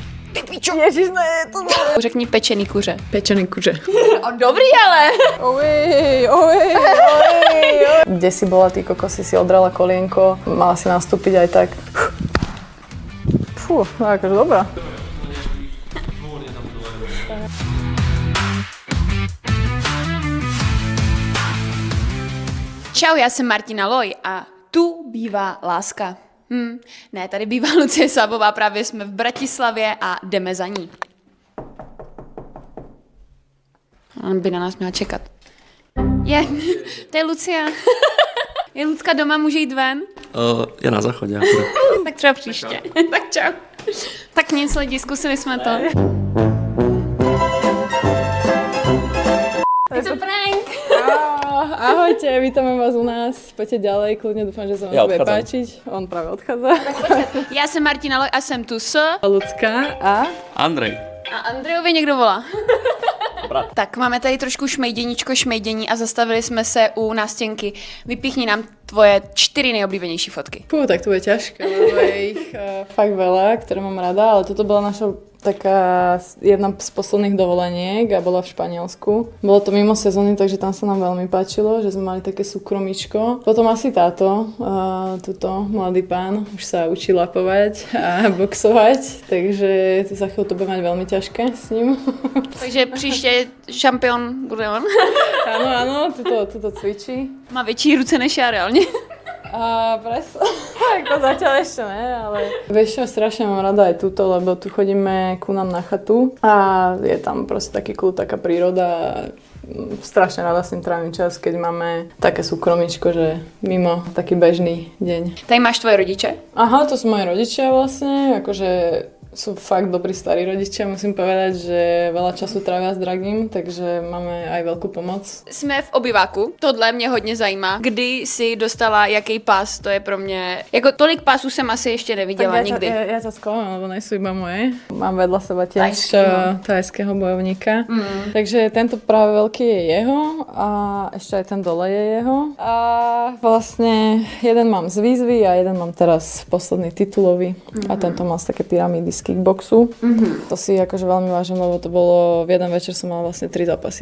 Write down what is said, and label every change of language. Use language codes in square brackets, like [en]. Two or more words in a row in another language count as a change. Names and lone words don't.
[cs] Pipičo. Ježiš, ne, to Řekni pečený kuře. Pečený kuře. Dobrý ale. Oj. [sk] Kde si bola, ty kokosy, si odrala kolienko, mala si nastúpiť aj tak. Fú, no akože dobrá. [cs] Čau, já jsem Martina Loj a tu bývá láska. Ne, tady bývá Lucie Sábová, právě jsme v Bratislavě a jdeme za ní. On by na nás měla čekat. To je Lucia. Je Lucka doma, může jít ven? Je na záchodě. Tak třeba příště. Tak čau. Tak nic lidi, zkusili jsme to. Je to prank. [sk] Ahojte, vítame vás u nás. Poďte ďalej, kľudne dúfam, že sa vám bude páčiť. On práve odchádza. [cs] Já jsem Martina Loj a jsem tu s... Lucka a... Andrej. A Andrejovi někdo volá. Tak máme tady trošku šmejdění a zastavili jsme se u nástěnky. Vypíchni nám tvoje 4 nejoblíbenější fotky. [sk] Tak to bude ťažké, lebo je ich fakt veľa, ktoré mám rada, ale toto bola naša taká jedna z posledných dovoleniek a bola v Španielsku. Bolo to mimo sezóny, takže tam sa nám veľmi páčilo, že sme mali také súkromičko. Potom asi táto, tuto mladý pán už sa učí lapovať a boxovať, takže to za chvíľu to bude mať veľmi ťažké s ním. [cs] Takže příště šampion bude on. [sk] Áno, tuto cvičí. [cs] Má větší ruce než já reálně. [sk] A presne, tak to zatiaľ ešte ne, ale vieš čo, strašne mám rada aj túto, lebo tu chodíme ku nám na chatu a je tam proste taký kľud, taká príroda a strašne rada s ním trávim čas, keď máme také súkromičko, že mimo taký bežný deň. [cs] Tady máš tvoje rodiče? [sk] Aha, to sú moji rodičia vlastne, akože sú fakt dobrí starí rodičia, musím povedať, že veľa času trávia s dragým, takže máme aj veľkú pomoc. [cs] Jsme v obyváku, tohle mě hodně zajímá. Kdy jsi dostala jaký pás, to je pro mě, jako tolik pásů jsem asi ještě neviděla tak nikdy. [sk] Ja ťa sklamám, lebo nejsú iba moje. Mám vedľa seba tiež thajského bojovníka. Takže tento práve veľký je jeho a ešte aj ten dole je jeho. A vlastne jeden mám z výzvy a jeden mám teraz posledný titulový. A tento mám z také pyramídy z kickboxu. To si akože veľmi vážim, lebo to bolo, v jeden večer som mala vlastne 3 zápasy.